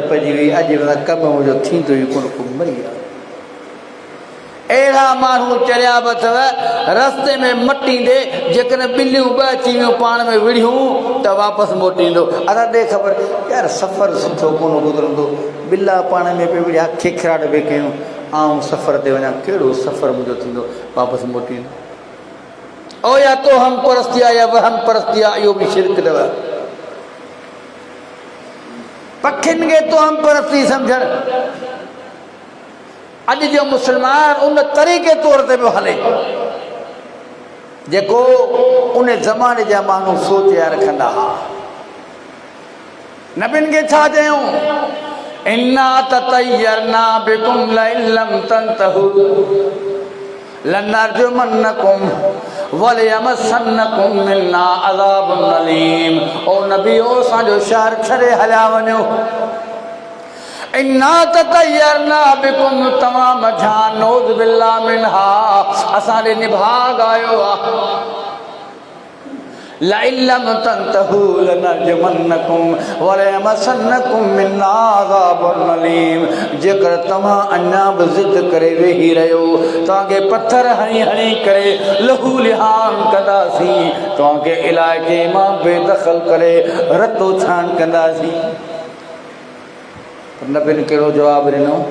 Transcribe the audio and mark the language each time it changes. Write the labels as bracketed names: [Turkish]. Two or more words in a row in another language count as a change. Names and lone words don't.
[Sindhi] पइजी वई अॼु कमु मुंहिंजो थींदो ई कोन को मरी वियो अहिड़ा माण्हू चरिया बि अथव रस्ते में मटींदे जेकॾहिं ॿिलियूं ॿ अची वियूं पाण में विढ़ियूं त वापसि मोटींदो असां ॾे ख़बर यार सफ़रु सुठो कोन गुज़रंदो ॿिला पाण में पियो विढ़िया खिखराट बि कयूं आऊं सफ़र ते वञा कहिड़ो सफ़रु मुंहिंजो थींदो वापसि मोटींदो ओ या तो हम परस्तिया या वहम परस्तिया इहो बि शिरक अथव पखियुनि खे तो हम परस्ती सम्झणु अॼु जो मुस्लमान उन तरीक़े तौर ते पियो हले जेको उन ज़माने जा माण्हू सोचे रखंदा हुआ नबियुनि खे छा चयूं [Arabic] إنا تطيرنا بكم لئن لم تنتهوا لنرجمنكم وليمسنكم منا عذاب أليم [Sindhi] ओ नबी ओ असांजो शहर छॾे हलिया वञो [Arabic] إنا تطيرنا بكم [Sindhi] तमाम जान [Arabic] نعوذ بالله منها [Sindhi] असांजे निभाग आयो आहे [Arabic] لم تنتهوا لنرجمنكم وليمسنكم منا عذاب أليم [Sindhi] जेकर तव्हां अञा बि ज़िद करे वेही रहियो तव्हांखे पत्थर हणी हणी करे लहू लिहान कंदासीं तव्हांखे इलाइक़े मां बेदख़ल करे रतो छान कंदासीं न बिन कहिड़ो जवाबु ॾिनो